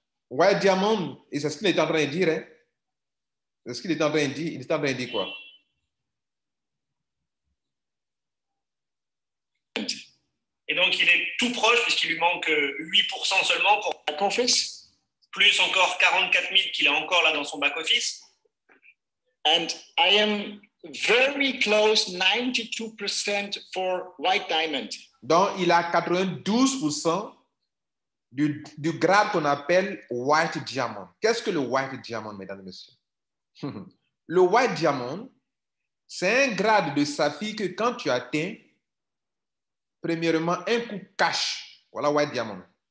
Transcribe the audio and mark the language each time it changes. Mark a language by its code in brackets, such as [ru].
[fr] White Diamond, et c'est ce qu'il est en train de dire. Hein? C'est ce qu'il est en train de dire. Il est en train de dire quoi? Et donc, il est tout proche puisqu'il lui manque 8% seulement pour back-office. Plus encore 44 000 qu'il a encore là dans son back-office. [en] And I am very close, 92% for White Diamond. [fr] Donc, il a 92% du grade qu'on appelle White Diamond. Qu'est-ce que le White Diamond, mesdames et messieurs? Le White Diamond, c'est un grade de saphir que quand tu atteins, premièrement, un coup cash. Voilà White Diamond.